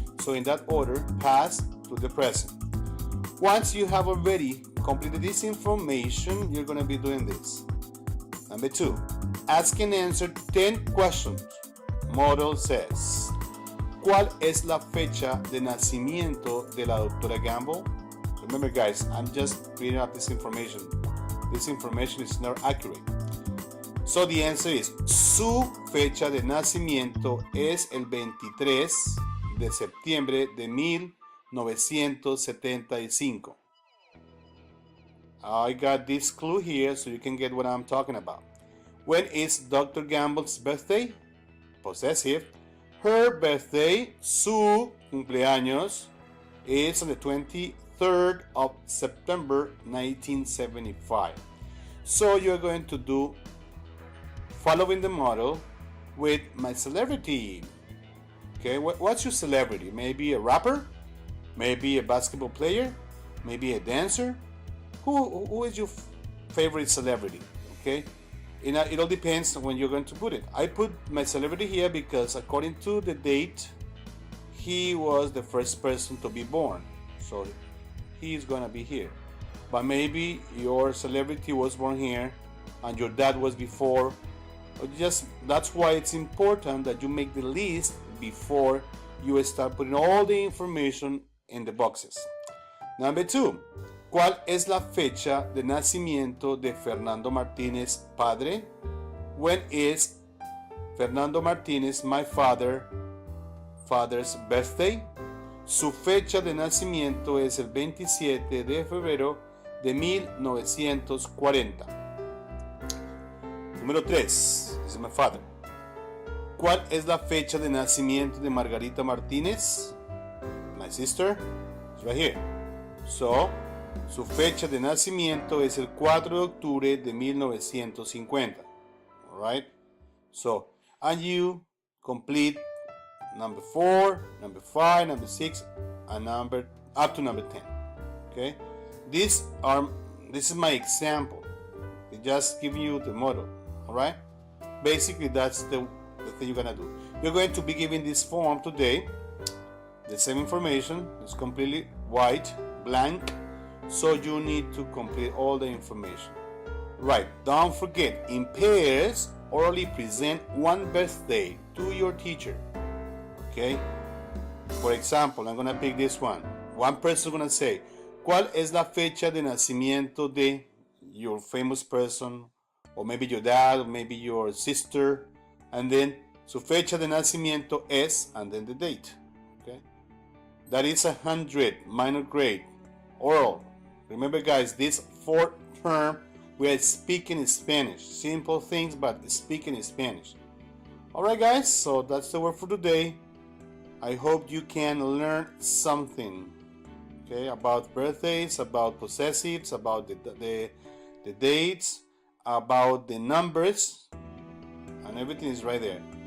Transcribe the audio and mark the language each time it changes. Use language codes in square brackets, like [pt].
[en] So in that order, past to the present. Once you have already completed this information, you're going to be doing this. Number 2, Ask and answer 10 questions. Model says, [es] ¿cuál es la fecha de nacimiento de la doctora Gamble? [en] Remember guys, I'm just reading up this information. This information is not accurate. So the answer is, [es] su fecha de nacimiento es el 23 de septiembre de 1975. [en] I got this clue here so you can get what I'm talking about. When is Dr. Gamble's birthday? Possessive. Her birthday, [es] su cumpleaños, [en] is on the 23rd of September 1975. So you're going to do following the model with my celebrity. Okay, what's your celebrity? Maybe a rapper? Maybe a basketball player? Maybe a dancer? Who is your favorite celebrity? Okay, it all depends on when you're going to put it. I put my celebrity here because according to the date, he was the first person to be born, so he's gonna be here. But maybe your celebrity was born here and your dad was before. That's why it's important that you make the list before you start putting all the information in the boxes. Number 2. [es] ¿Cuál es la fecha de nacimiento de Fernando Martínez padre? [en] When is Fernando Martínez, my father's birthday? [es] Su fecha de nacimiento es el 27 de febrero de 1940. Número 3. [en] This is my father. [es] ¿Cuál es la fecha de nacimiento de Margarita Martínez? [en] My sister. It's right here. [es] So, su fecha de nacimiento es el 4 de octubre de 1950. [en] Alright? So, and you complete number 4, number 5, number 6, and up to number 10. Okay? This is my example. They just give you the model. Alright? Basically, that's the thing you're gonna do. You're going to be given this form today. The same information. It's completely white, blank. So you need to complete all the information. Right, don't forget, in pairs, orally present one birthday to your teacher. Okay? For example, I'm gonna pick this one. One person is gonna say, [es] ¿cuál es la fecha de nacimiento de [en] your famous person? Or maybe your dad, or maybe your sister. And then, [es] su fecha de nacimiento es, [en] and then the date. Okay? That is 100, minor grade, oral. Remember guys, this 4th term, we are speaking in Spanish. Simple things, but speaking in Spanish. Alright guys, so that's the word for today. I hope you can learn something, okay, about birthdays, about possessives, about the dates, about the numbers, and everything is right there.